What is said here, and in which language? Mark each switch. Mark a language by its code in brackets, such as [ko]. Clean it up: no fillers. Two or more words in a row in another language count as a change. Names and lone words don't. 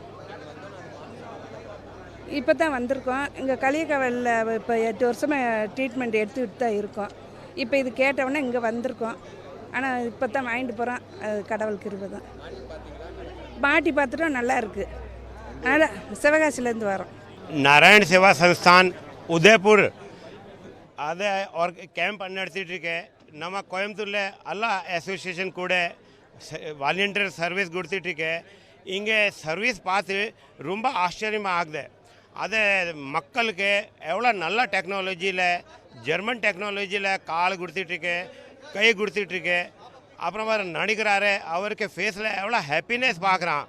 [ta] இப்போ தான் வந்திருக்கோம். இங்கே களியக்காவலில் இப்போ 8 வருஷமாக ட்ரீட்மெண்ட் எடுத்துக்கிட்டு தான் இருக்கோம். இப்போ இது கேட்டவுடனே இங்கே வந்திருக்கோம். ஆனால் இப்போ தான் வாங்கிட்டு போகிறோம். அது கடவுள் கிருபை தான். பாட்டி பார்த்துட்டோம், நல்லா இருக்குது. அதனால் சிவகாசிலேருந்து வரோம். [hi] नारायण सेवा संस्थान उदयपुर [kn] ಅದೇ ಅವ್ರ ಕ್ಯಾಂಪ್ ನಡೆಸಿಟ್ಟಿಗೆ ನಮ್ಮ ಕೊಯಂಬತ್ತೂರಲ್ಲೇ ಎಲ್ಲ ಅಸೋಸಿಯೇಷನ್ ಕೂಡ [en] volunteer service [ta] கொடுத்துட்டிருக்கே. இங்கே சர்வீஸ் பார்த்து ரொம்ப ஆச்சரியமாக ஆகுது. அது மக்களுக்கு எவ்வளோ நல்ல டெக்னாலஜியில், ஜெர்மன் டெக்னாலஜியில் கால் கொடுத்துட்ருக்கு, கை கொடுத்துட்ருக்கு. அப்புறம் அவர் நடிக்கிறாரு, அவருக்கு ஃபேஸில் எவ்வளோ ஹாப்பினஸ் பார்க்குறான்.